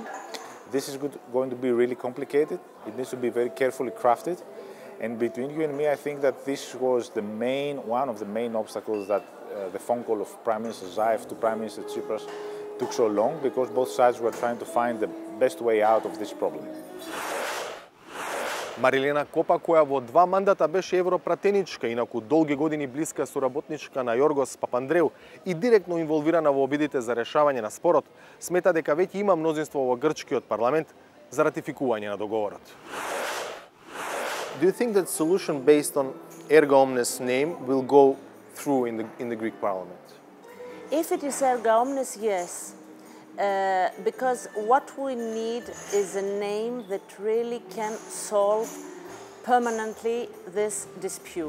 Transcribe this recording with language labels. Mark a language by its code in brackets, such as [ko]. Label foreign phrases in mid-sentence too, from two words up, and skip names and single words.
[en] This is going to be really complicated. It needs to be very carefully crafted. And between you and me, I think that this was one of the main obstacles that the phone call of Prime Minister Zaev to Prime Minister Tsipras took so long, because both sides were trying to find the best way out of this problem. [mk] Марилена Копа, која во 2 мандата беше европратеничка, инаку долги години блиска соработничка на Јоргос Папандреу и директно инволвирана во обидите за решавање на спорот, смета дека веќе има мнозинство во грчкиот парламент за ратификување на договорот. [en] Do you think that solution based on [la] erga omnes [en] name will go through in the Greek parliament? If it is [la] erga omnes, [en] yes. Because what we need is a name that really can solve permanently this dispute.